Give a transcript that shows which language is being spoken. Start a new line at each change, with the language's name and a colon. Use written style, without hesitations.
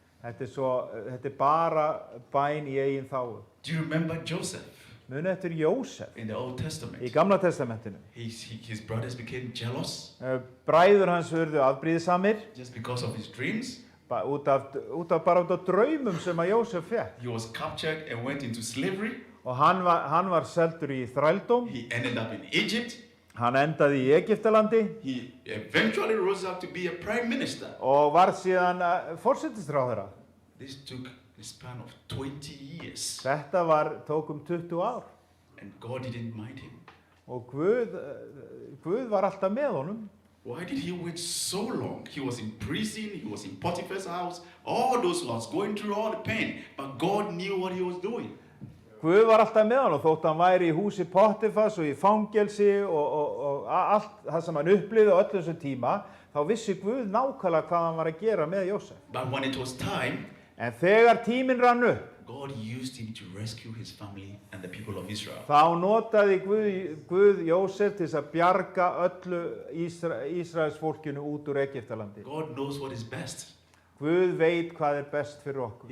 Icelandic: Þetta bara bæn í eigin þágu.
English: Do you remember Joseph
Icelandic: Munið eftir Jósef
English: in the Old Testament?
Icelandic: í Gamla testamentinu.
English: His brothers became jealous
Icelandic: Bræður hans urðu afbrýðisamir
English: just because of his dreams.
Icelandic: út af draumum sem að Jósef fékk.
English: He was captured and went into slavery.
Icelandic: Og hann var seldur í þrældóm.
English: He ended up in Egypt.
Icelandic: Hann endaði í Egyptalandi.
English: He eventually rose up to be a prime minister.
Icelandic: Og varð síðan forsætisráðherra.
English: This took a span of 20 years.
Icelandic: Þetta tók 20 ár.
English: And God didn't mind him.
Icelandic: Og Guð var alltaf með honum.
English: Why did he wait so long? He was in prison, he was in Potiphar's house, all those ones, going through all the pain. But God knew what he was doing.
Icelandic: Guð var alltaf með honum, þótt hann væri í húsi Potifars og í fangelsi og allt það sem hann upplifði á öllum þessum tíma, þá vissi Guð nákvæmlega hvað hann var að gera með Jósef.
English: But when it was time,
Icelandic: En þegar tíminn rann upp,
English: God used him to rescue his family and the people of Israel.
Icelandic: þá notaði Guð Jósef til þess að bjarga öllu Ísraels fólkinu út úr Egyptalandi.
English: God knows what is best.
Icelandic: Guð veit hvað best fyrir okkur.